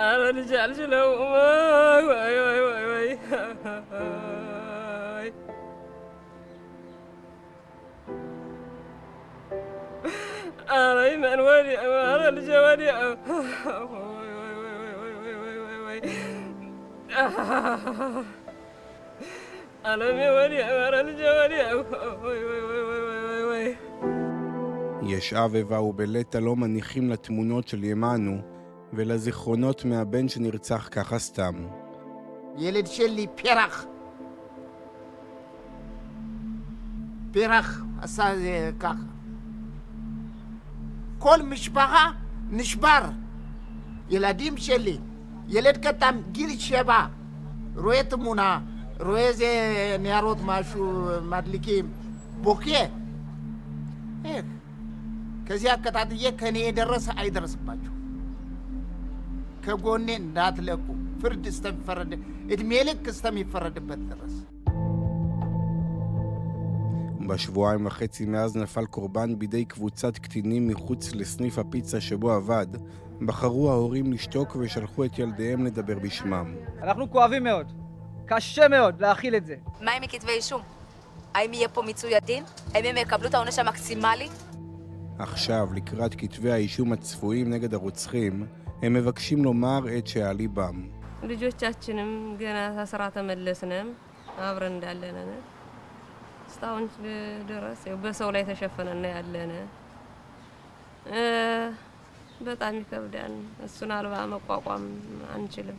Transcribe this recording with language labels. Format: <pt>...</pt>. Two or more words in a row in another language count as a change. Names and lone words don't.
<ar>رجال شلو واي أنا من ولي أنا الجوادي أنا من ولي أنا الجوادي</ar> <he>יש אבבה ובליטה לא מניחים לתמונות של ימנו ולזיכרונות מהבן שנרצח ככה סתם. ילד שלי פרח עשה זה ככה. כל משפחה נשבר. ילדים שלי, ילד קטן גיל 7, רואה תמונה, רואה איזה ניירות משהו מדליקים, בוקה. איך?</he> <am>ከዚያ አከታትዬ ከኔ የደረሰ አይደርስባችሁ ከጎኔ እንዳትለቁ ፍርድ እስተሚፈረድ እድሜ ልክ እስተሚፈረድበት ድረስ</am> <he>בשבועיים וחצי מאז נפל קורבן בידי קבוצת קטינים מחוץ לסניף הפיצה שבו עבד, בחרו ההורים לשתוק ושלחו את ילדיהם לדבר בשמם. אנחנו כואבים מאוד, קשה מאוד להכיל את זה. מה עם כתבי אישום? האם יהיה פה מיצוי הדין? האם הם יקבלו את העונש המקסימלי? עכשיו, לקראת כתבי האישום הצפויים נגד הרוצחים, הם מבקשים לומר את שעל ליבם.</he> <am>ልጆቻችንም ገና ታስራ ተመለስንም አብረን እንዳለን እስካሁን ድረስ በሰው ላይ ተሸፈነና ያለን በጣም ይከብዳል እሱን አልባ መቋቋም አንችልም</am>